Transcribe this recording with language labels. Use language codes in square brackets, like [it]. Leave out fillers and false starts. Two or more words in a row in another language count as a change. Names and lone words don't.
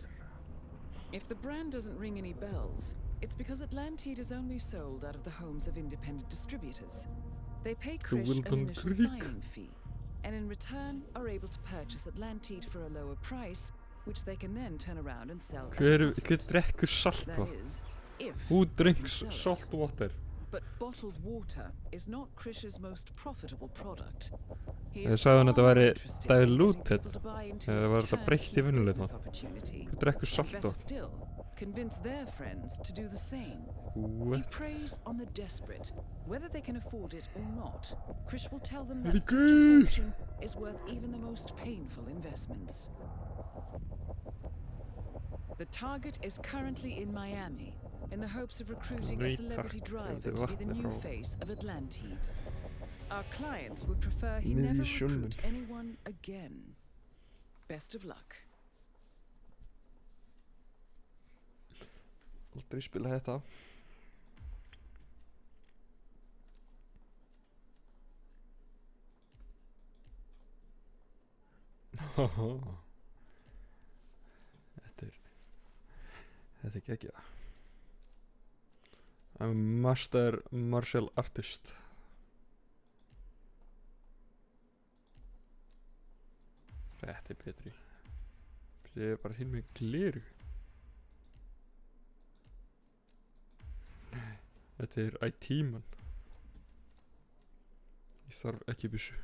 [en] If the brand doesn't ring any bells, it's because Atlantide is only sold out of the homes of independent distributors. They pay Krish an initial signing fee, and in return are able to purchase Atlantide for a lower price, which they can then turn around and sell at a [is] Hver [en] profit. [is] drekkur saltvatn? [en] That is, if Who they drinks can sell it. salt water? But bottled water is not Krish's most profitable product. He [is] Ég [en] is [is] sagði hann [en] far [is] að þetta [en] more [is] væri [en] interested in getting [is] diluted. [en] people to buy into [is] Eða [en] his [is] var þetta breytt í [en] turnkey [is] venjulegt [en] business [is] vatn? [en] opportunity. [is] Hver drekkur [en] And [is] salt [en] better [is] vatn? [en] still, convince their friends to do the same. He What? preys on the desperate. Whether they can afford it or not, Krish will tell them that Very such a good. fortune is worth even the most painful investments. The target is currently in Miami, in the hopes of recruiting a [is] Nei, [en] celebrity [is] takk. [en] driver [is] Ef [en] to be the [is] vatn er [en] new [is] frá- [en] face of Atlantide. Our clients would prefer he [is] Niðri í [en] never [is] sjónum. [en] recruit anyone again. Best of luck. [is] Aldrei spila þetta. Þetta er geggjað. [en] I'm a master martial artist. [is] Þetta er betri. Ég er bara hinn með gleru. Nei, þetta er IT-man. Ég þarf ekki byssu.